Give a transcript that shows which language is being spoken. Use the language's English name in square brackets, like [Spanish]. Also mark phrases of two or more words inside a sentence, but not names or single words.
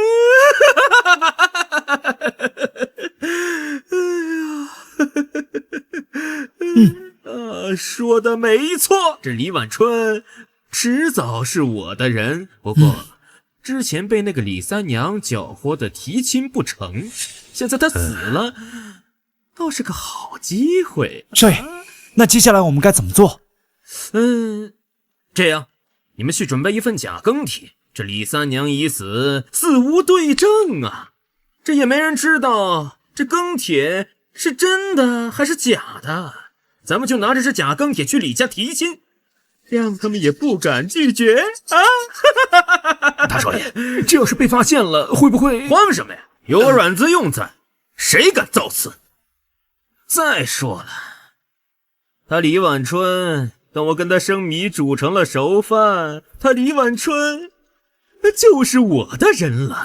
[Chinese] 說的沒錯，這李婉春遲早是我的人。不過，之前被那個李三娘攪和的提親不成，現在她死了，倒是個好機會。少爺，那接下來我們該怎麼做？這樣，你們去準備一份假更帖。這李三娘已死，死無對證啊！這也沒人知道這更帖是真的還是假的。咱們就拿着這假更帖去李家提親，讓他們也不敢拒絕啊！大少爺，這要是被發現了，會不會？慌什麼呀？有我阮自用在，誰敢造次？再說了，他李婉春等我跟他生米煮成了熟饭，他李晚春就是我的人了。